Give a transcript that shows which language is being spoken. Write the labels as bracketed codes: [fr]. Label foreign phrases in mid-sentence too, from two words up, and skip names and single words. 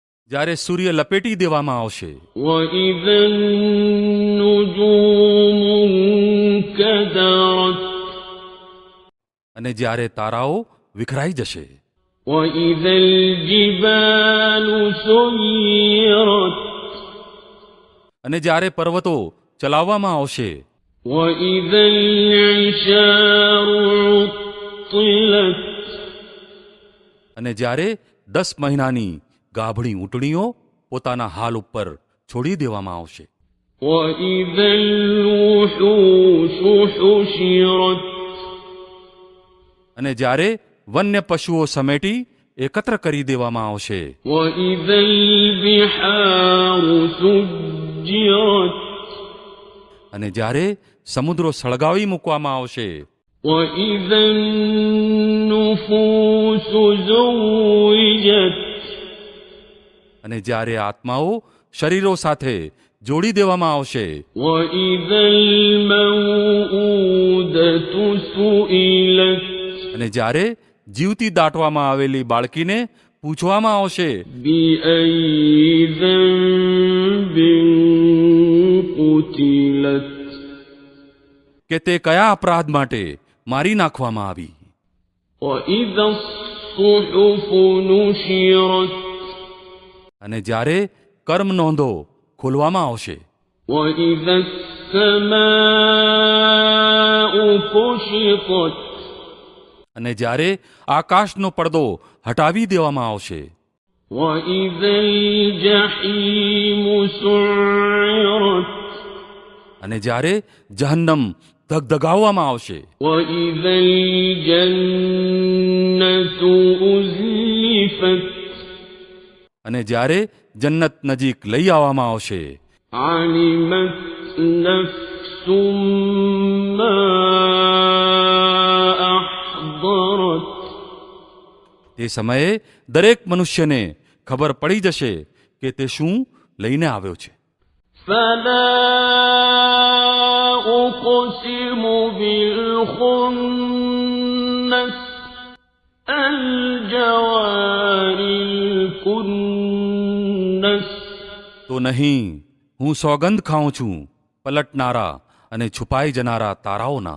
[gu] જ્યારે સૂર્ય લપેટી દેવામાં આવશે, [ar] وإذا النجوم انكدرت [gu] અને જ્યારે તારાઓ વિખરાઈ જશે, [ar] وإذا الجبال سيرت [gu] અને જ્યારે પર્વતો ચલાવવામાં આવશે, [ar] وإذا العشار عطلت [gu] અને જ્યારે 10 મહિનાની ગાભણી ઊંટણીઓ પોતાના હાલ ઉપર છોડી દેવામાં આવશે, [ar] وإذا الوحوش حشرت [gu] અને જ્યારે વન્ય પશુઓ સમેટી એકત્ર કરી દેવામાં આવશે, [ar] وإذا البحار سجرت [gu] અને જ્યારે સમુદ્રો સળગાવી મૂકવામાં આવશે, [ar] وإذا النفوس زوجت [gu] અને જ્યારે આત્માઓ શરીરો સાથે જોડી દેવામાં આવશે, [ar] وإذا الموءودة سئلت [gu] અને જ્યારે જીવતી દાટવામાં આવેલી બાળકીને પૂછવામાં આવશે [ar] بأي ذنب قتلت [gu] કે તે કયા અપરાધ માટે મારી નાખવામાં આવી, [ar] وإذا الصحف نشرت [gu] અને જ્યારે કર્મ નોંધો ખોલવામાં આવશે, [ar] وإذا السماء كشطت [gu] અને જ્યારે આકાશનો પડદો હટાવી દેવામાં આવશે, [ar] وإذا الجحيم سعرت [gu] અને જ્યારે જહન્નમ ધગધગાવવામાં આવશે, [ar] وإذا الجنة أزلفت [gu] અને જ્યારે જન્નત નજીક લઈ આવવામાં આવશે, [ar] علمت نفس ما أحضرت [gu] તે સમયે દરેક મનુષ્યને ખબર પડી જશે કે તે શું લઈને આવ્યો છે. [ar] فلا أقسم بالخنس الجوار الكنس [gu] તો નહીં, હું સોગંદ ખાઉં છું પલટનારા અને છુપાઈ જનારા તારાઓના,